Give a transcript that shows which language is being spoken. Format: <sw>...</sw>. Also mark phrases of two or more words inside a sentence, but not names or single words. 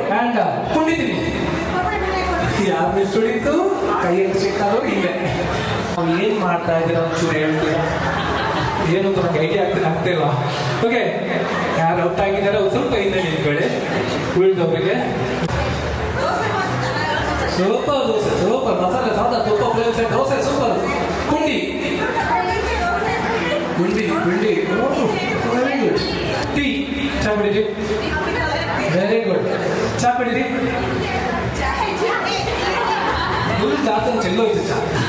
<kn>ಆ್ಯಂಡ್ ಪುಂಡಿ ತಿನ್ನಿ. ಯಾರು ಮಿಸ್ ಹೊಡಿತು? ಕೈಯಲ್ಲಿ ಸಿಕ್ಕಾದ್ರು ಇಲ್ಲೇ. ನಾವು ಏನ್ ಮಾಡ್ತಾ ಇದ್ದೀರಾ ಒಂಚೂರು ಹೇಳ್ತೀರಾ? ಏನು ಅಂತ ನಂಗೆ ಐಡಿಯಾ ಆಗ್ತಿಲ್ಲ. ಓಕೆ, ಯಾರು ಔಟ್ ಆಗಿದ್ದಾರೆ ಸ್ವಲ್ಪ ಹಿಂದೆ ನಿಂತ್ಕೊಳ್ಳಿ. ಉಳಿದವರಿಗೆ ಸೂಪರ್ ದೋಸೆ, ಸೂಪರ್. ಮಸಾಲೆ ಸಾದ ತುಪ್ಪ ಪ್ಲೇನ್ ಸೆಟ್ ದೋಸೆ ಸೂಪರ್. ಪುಂಡಿ ಪುಂಡಿ ಪುಂಡಿ.</kn> <en>very good.</en> <kn>ಟೀ, ಚಾ ಬಿಡಿರಿ.</kn> <en>very good.</en> <kn>ಚಾ ಬಿಡಿರಿ. ಜಾಸ್ತಿ ಚೆಲ್ಲೋಯ್ತು ಚಾ.</kn>